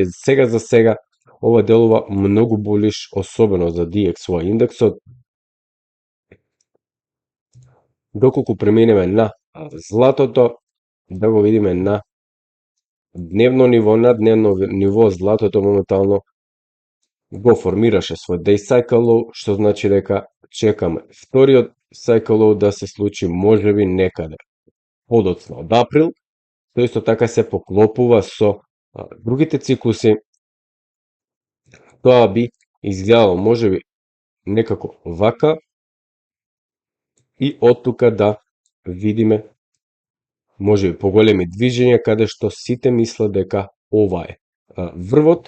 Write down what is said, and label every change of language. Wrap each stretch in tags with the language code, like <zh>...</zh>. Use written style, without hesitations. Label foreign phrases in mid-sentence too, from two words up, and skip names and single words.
<mk>Сега за сега ова делува многу булиш, особено за DXY индексот. Доколку преминеме на златото, да го видиме на дневно ниво, златото моментално го формираше свој</mk> <en>day cycle low,</en> <mk>што значи дека чекаме вториот</mk> <en>cycle low</en> <mk>да се случи можеби некаде подоцна од април. Тоа исто така се поклопува со другите циклуси. Тоа би изгледало можеби некако вака, и од тука да видиме можеби поголеми движења, каде што сите мислат дека ова е врвот.</mk>